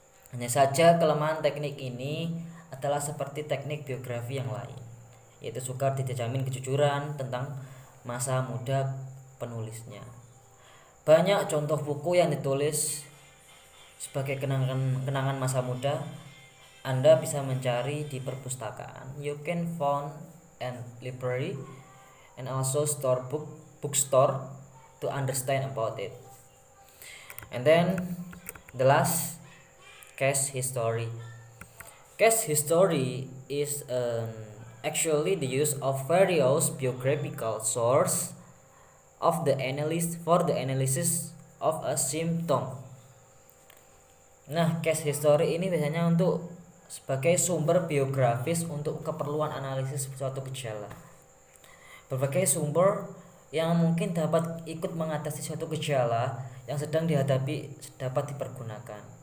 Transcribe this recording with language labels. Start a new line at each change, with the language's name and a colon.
Indonesian: Hanya saja kelemahan teknik ini adalah seperti teknik biografi yang lain, yaitu sukar dijamin kejujuran tentang masa muda penulisnya. Banyak contoh buku yang ditulis sebagai kenangan masa muda. Anda bisa mencari di perpustakaan.
English: You can find in library and also bookstore to understand about it. And then the last, case history. Case history is actually the use of various biographical source of the analyst for the analysis of a symptom.
Indonesian: Nah, case history ini biasanya untuk sebagai sumber biografis untuk keperluan analisis suatu gejala. Berbagai sumber yang mungkin dapat ikut mengatasi suatu gejala yang sedang dihadapi dapat dipergunakan.